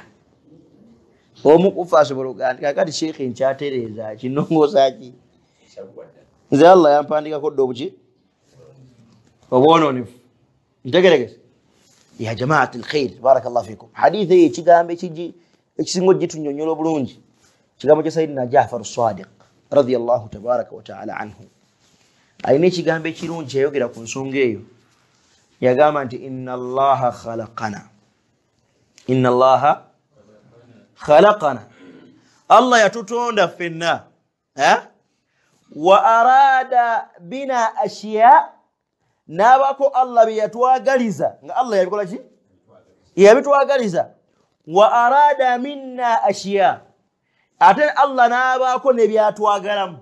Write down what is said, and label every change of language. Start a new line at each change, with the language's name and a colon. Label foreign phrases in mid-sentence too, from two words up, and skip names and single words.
Ganda: Omu kufa asobola okugaa nti kaakati sheekhe nkyatereeza kinongoosa ki? Nze Allah yampandikako dda obuki? Obwonoonefu. Ntegeregese ya
Arabic: جماعة الخير بارك الله فيكم.
Ganda: Hadithi eyo ekigambo ekisinga ogitunyonnyola obulungi kigambo kya Sayyidina Jaafar as-Sadiq
Arabic: رضي الله تبارك وتعالى عنه.
Ganda: Alina ekigambo ekirungi yayogera ku nsonga eyo. Yagamba nti
Arabic: إن الله خلقنا، إن الله خلقنا,
Ganda: Allah yatutonda ffenna
Arabic: وأراد بنا أشياء,
Ganda: n'abako Allah bye yatwagaliza nga Allah yabikola ki? Yabitwagaliza.
Arabic: وأراد منا أشياء,
Ganda: ate Allah n'abaako ne byatwagalamu.